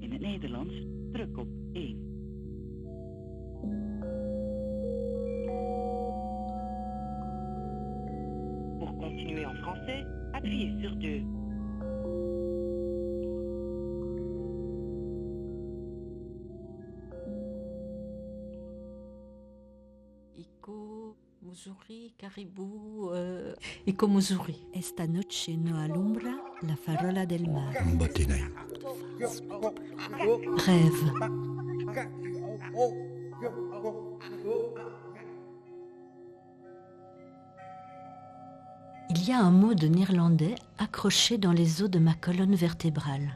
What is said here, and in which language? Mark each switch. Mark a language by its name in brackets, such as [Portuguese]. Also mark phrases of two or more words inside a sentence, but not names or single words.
[Dutch] Nederlands, druk op 1. [French] Pour continuer en français, appuyez sur 2. Iko, Missouri, Caribou, Iko Missouri. [Spanish] Esta noche no alumbra la farola del mar. Bottinei. [French] Rêve. Il y a un mot de néerlandais accroché dans les os de ma colonne vertébrale.